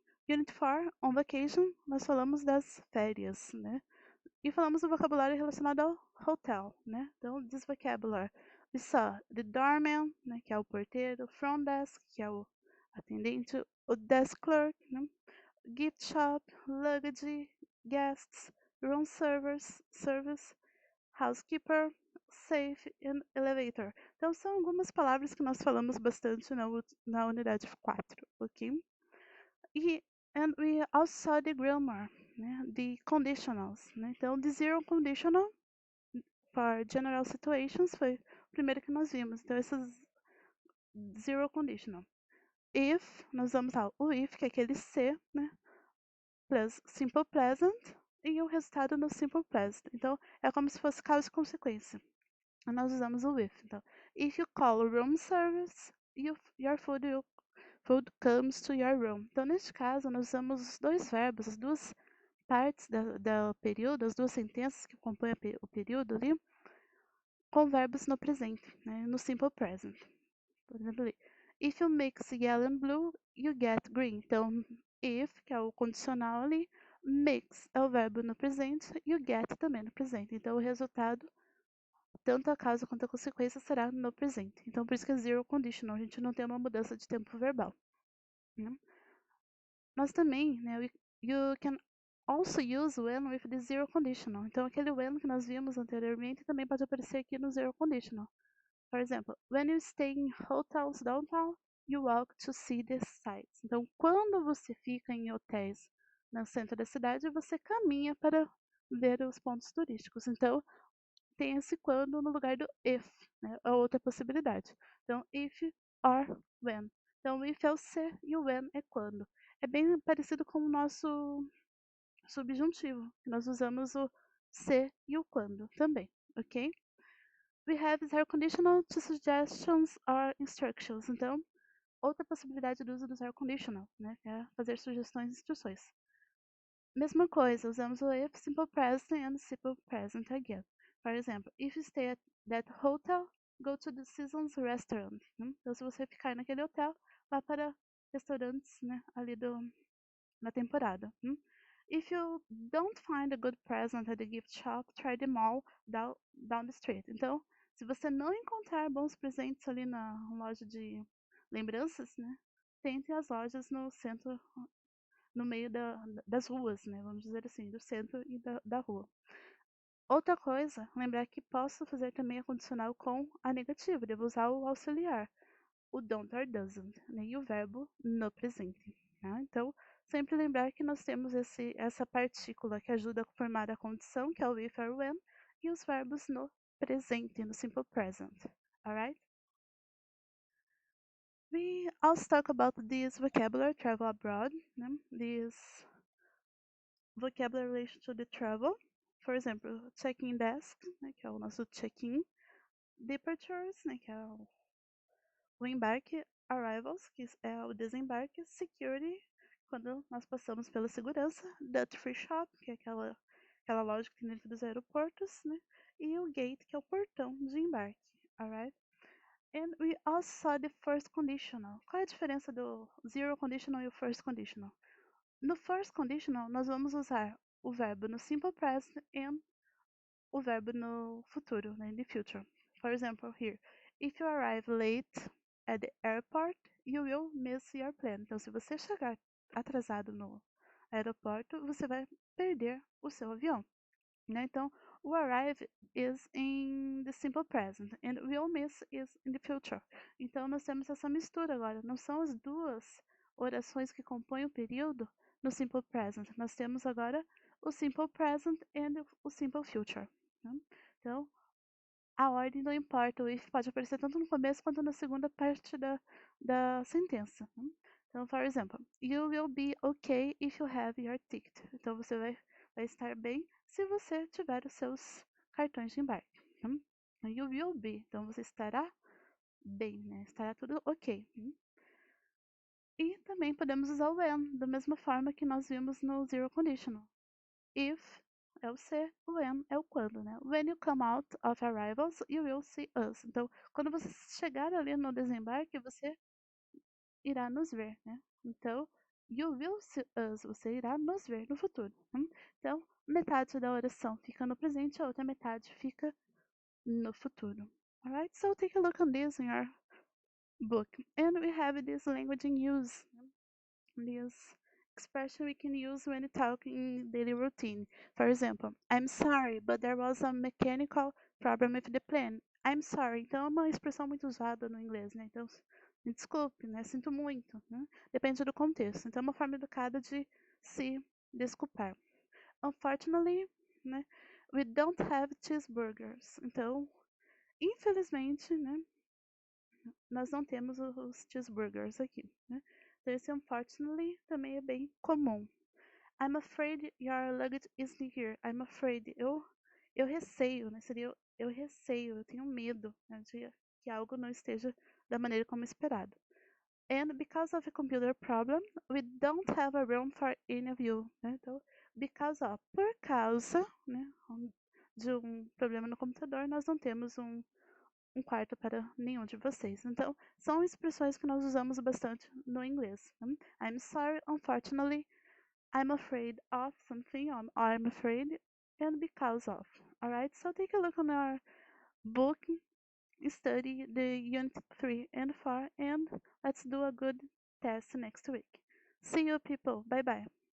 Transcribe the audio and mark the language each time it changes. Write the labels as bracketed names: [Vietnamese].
[English] Unit 4, on vacation, [Portuguese] nós falamos das férias, né? E falamos do vocabulário relacionado ao hotel, né? Então, [English] this vocabulary. We saw the doorman, [Portuguese] né, que é o porteiro, front desk, que é o atendente, o desk clerk, né? [English] Gift shop, luggage, guests, room service, housekeeper, safe and elevator. [Portuguese] Então, são algumas palavras que nós falamos bastante na unidade 4, ok? [English] And we also saw the grammar, né? The conditionals, né? [Portuguese] Então, [English] the zero conditional for general situations [Portuguese] foi o primeiro que nós vimos. Então, essas zero conditional. If, nós vamos ao o if, que é aquele se, né? Plus simple present e o resultado no simple present. Então, é como se fosse causa e consequência. Nós usamos o if. [English] Então, if you call room service, your food comes to your room. [Portuguese] Então, neste caso, nós usamos os dois verbos, as duas partes do período, as duas sentenças que compõem o período ali, com verbos no presente, né, no simple present. Por exemplo, ali, [English] if you mix yellow and blue, you get green. [Portuguese] Então, if, que é o condicional ali, mix é o verbo no presente e o get também no presente. Então, o resultado, tanto a causa quanto a consequência, será no presente. Então, por isso que é zero conditional, a gente não tem uma mudança de tempo verbal, né? Nós também, [English] né, you can also use when with the zero conditional. [Portuguese] Então, aquele when que nós vimos anteriormente também pode aparecer aqui no zero conditional. Por exemplo, [English] when you stay in hotels downtown, you walk to see the sights. [Portuguese] Então, quando você fica em hotéis no centro da cidade, você caminha para ver os pontos turísticos. Então, tem esse quando no lugar do if, né? A outra possibilidade. Então, if or when. Então, o if é o se e o when é quando. É bem parecido com o nosso subjuntivo, que nós usamos o se e o quando também, ok? [English] We have zero conditional to suggestions or instructions. [Portuguese] Então, outra possibilidade do uso do zero conditional, né? Que é fazer sugestões e instruções. Mesma coisa, usamos o if, simple present and simple present again. [English] For example, if you stay at that hotel, go to the season's restaurant. [Portuguese] Né? Então, se você ficar naquele hotel, vá para restaurantes, né, ali na temporada. [English] If you don't find a good present at the gift shop, try the mall down, down the street. [Portuguese] Então, se você não encontrar bons presentes ali na loja de lembranças, né? Tente as lojas no centro, no meio das ruas, né? Vamos dizer assim, do centro e da rua. Outra coisa, lembrar que posso fazer também a condicional com a negativa, devo usar o auxiliar, o don't or doesn't, né? E o verbo no presente. Tá? Então, sempre lembrar que nós temos essa partícula que ajuda a formar a condição, que é o if or when, e os verbos no presente, no simple present. [English] Alright? We also talk about this vocabulary, travel abroad, né? This vocabulary relation to the travel. For example, [Portuguese] check-in desk, né? Que é o nosso check-in. Departures, né? Que é o embarque. Arrivals, que é o desembarque. Security, quando nós passamos pela segurança. Duty free shop, que é aquela loja que tem dentro dos aeroportos, né? E o gate, que é o portão de embarque. [English] Alright? And we also saw the first conditional. [Portuguese] Qual é a diferença do zero conditional e o first conditional? No first conditional, nós vamos usar o verbo no simple present and o verbo no futuro, né, [English] in the future. For example, here, if you arrive late at the airport, you will miss your plane. [Portuguese] Então, se você chegar atrasado no aeroporto, você vai perder o seu avião. Né? Então, o [English] arrive is in the simple present and will miss is in the future. [Portuguese] Então, nós temos essa mistura agora. Não são as duas orações que compõem o período no simple present. Nós temos agora o simple present e o simple future. Né? Então, a ordem não importa. O if pode aparecer tanto no começo quanto na segunda parte da sentença. Né? Então, [English] for example, you will be okay if you have your ticket. [Portuguese] Então, você vai estar bem se você tiver os seus cartões de embarque. Né? [English] You will be. [Portuguese] Então, você estará bem, né? Estará tudo ok. Né? E também podemos usar o when, da mesma forma que nós vimos no zero conditional. If é o se, o when é o quando, né? [English] When you come out of arrivals, you will see us. [Portuguese] Então, quando você chegar ali no desembarque, você irá nos ver, né? Então, [English] you will see us, [Portuguese] você irá nos ver no futuro. Né? Então, metade da oração fica no presente, a outra metade fica no futuro. [English] Alright, so take a look on this in your book. And we have this language in use. This expression we can use when we talk in daily routine. For example, I'm sorry, but there was a mechanical problem with the plane. I'm sorry. [Portuguese] Então é uma expressão muito usada no inglês, né? Então, me desculpe, né? Sinto muito, né? Depende do contexto. Então é uma forma educada de se desculpar. [English] Unfortunately, né? We don't have cheeseburgers. [Portuguese] Então, infelizmente, né? Nós não temos os cheeseburgers aqui, né? Então, esse unfortunately também é bem comum. [English] I'm afraid your luggage isn't here. I'm afraid. [Portuguese] Eu receio, né? Seria eu receio, eu tenho medo, né, de que algo não esteja da maneira como esperado. [English] And because of a computer problem, we don't have a room for any of you. [Portuguese] Né? Então, [English] because of, [Portuguese] por causa, né, de um problema no computador, nós não temos um quarto para nenhum de vocês. Então, são expressões que nós usamos bastante no inglês. Né? [English] I'm sorry, unfortunately, I'm afraid of something, I'm afraid, and because of. Alright, so take a look on our book, study the unit 3 and 4, and let's do a good test next week. See you people, bye bye.